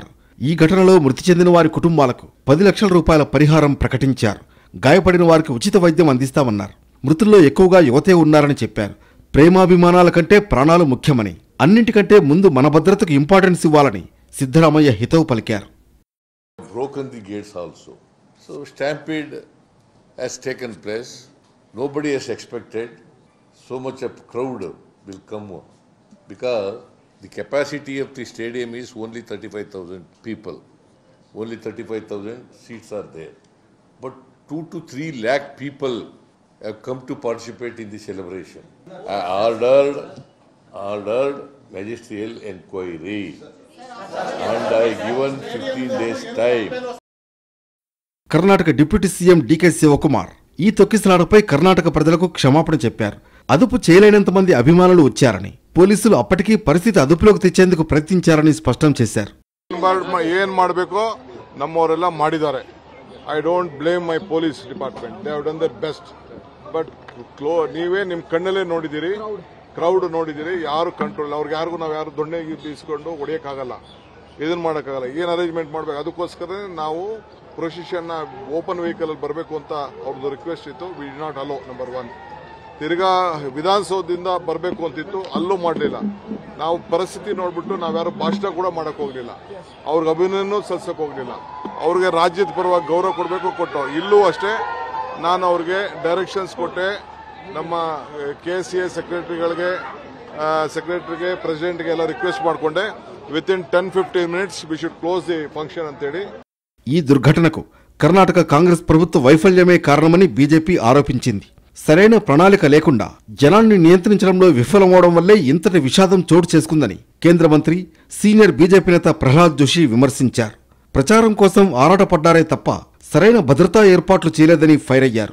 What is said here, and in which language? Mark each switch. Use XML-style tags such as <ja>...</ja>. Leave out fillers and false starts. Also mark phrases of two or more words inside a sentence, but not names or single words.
<te>ఈ ఘటనలో మృతి చెందిన వారి కుటుంబాలకు 10 లక్షల రూపాయల పరిహారం ప్రకటించారు. గాయపడిన వారికి ఉచిత వైద్యం అందిస్తామన్నారు. మృతుల్లో ఎక్కువగా యువతే ఉన్నారని చెప్పారు. ప్రేమాభిమానాల కంటే ప్రాణాలు ముఖ్యమని, అన్నింటికంటే ముందు మన భద్రతకు ఇంపార్టెన్స్ ఇవ్వాలని సిద్ధరామయ్య హితవు పలికారు.</te> <en>Broken the gates also. So stampede has taken place. Nobody has expected so much of crowd will come because the capacity of the stadium is only 35,000 people. Only 35,000 seats are there. But 2 to 3 lakh people have come to participate in the celebration. I ordered magisterial inquiry and I given 15 days time.</en> <te>కర్ణాటక డిప్యూటీ సీఎం డీకే శివకుమార్ ఈ తొక్కిసలాటపై కర్ణాటక ప్రజలకు క్షమాపణ చెప్పారు. అదుపు చేయలేనంత మంది అభిమానులు వచ్చారని, పోలీసులు అప్పటికీ పరిస్థితి అదుపులోకి తెచ్చేందుకు ప్రయత్నించారని స్పష్టం చేశారు.</te> <kn>ఏం ಮಾಡಬೇಕೋ ನಮ್ಮವರೆಲ್ಲ ಮಾಡಿದ್ದಾರೆ.</kn> <en>I don't blame my police department. They have done their best.</en> <kn>But ನೀವೇ ನಿಮ್ಮ ಕಣ್ಣಲ್ಲೇ ನೋಡಿದಿರಿ, ಕ್ರೌಡ್ ನೋಡಿದಿರಿ, ಯಾರು ಕಂಟ್ರೋಲ್, ಅವ್ರಿಗೆ ಯಾರಿಗೂ ನಾವು ಯಾರು ದೊಣ್ಣೆಗೆ ಬೀಸ್ಕೊಂಡು ಹೊಡೆಯೋಕ್ಕಾಗಲ್ಲ, ಇದನ್ನ ಮಾಡೋಕ್ಕಾಗಲ್ಲ. ಏನು ಅರೇಂಜ್ಮೆಂಟ್ ಮಾಡಬೇಕು, ಅದಕ್ಕೋಸ್ಕರ ನಾವು ಪ್ರೊಸೆಷನ್ನ</kn> <en>open vehicle</en> <kn>ಅಲ್ಲಿ ಬರಬೇಕು ಅಂತ ಅವ್ರದ್ದು ರಿಕ್ವೆಸ್ಟ್ ಇತ್ತು.</kn> <en>We did not allow. Number 1.</en> <kn>ತಿರ್ಗಾ ವಿಧಾನಸೌಧದಿಂದ ಬರಬೇಕು ಅಂತಿತ್ತು, ಅಲ್ಲೂ ಮಾಡಲಿಲ್ಲ. ನಾವು ಪರಿಸ್ಥಿತಿ ನೋಡ್ಬಿಟ್ಟು ನಾವ್ಯಾರು ಭಾಷಣ ಕೂಡ ಮಾಡಕ್ ಹೋಗ್ಲಿಲ್ಲ, ಅವ್ರಿಗೆ ಅಭಿನಂದನೆ ಸಲ್ಲಿಸಕ್ ಹೋಗ್ಲಿಲ್ಲ. ಅವ್ರಿಗೆ ರಾಜ್ಯದ ಪರವಾಗಿ ಗೌರವ ಕೊಡಬೇಕು, ಕೊಟ್ಟು ಇಲ್ಲೂ ಅಷ್ಟೇ ನಾನು ಅವ್ರಿಗೆ ಡೈರೆಕ್ಷನ್ಸ್ ಕೊಟ್ಟೆ. ನಮ್ಮ KCA ಸೆಕ್ರೆಟರಿಗೆ ಪ್ರೆಸಿಡೆಂಟ್ಗೆ ಎಲ್ಲ ರಿಕ್ವೆಸ್ಟ್ ಮಾಡಿಕೊಂಡೆ.</kn> <en>within 10-15 minutes we should close the function ಅಂತೇಳಿ.</en> <te>ఈ దుర్ఘటనకు కర్ణాటక కాంగ్రెస్ ప్రభుత్వ వైఫల్యమే కారణమని బీజేపీ ఆరోపించింది. సరైన ప్రణాళిక లేకుండా జనాన్ని నియంత్రించడంలో విఫలమవడం వల్లే ఇంతటి విషాదం చోటు చేసుకుందని కేంద్ర మంత్రి, సీనియర్ బీజేపీ నేత ప్రహ్లాద్ జోషి విమర్శించారు. ప్రచారం కోసం ఆరాటపడ్డారే తప్ప సరైన భద్రతా ఏర్పాట్లు చేయలేదని ఫైర్ అయ్యారు.</te>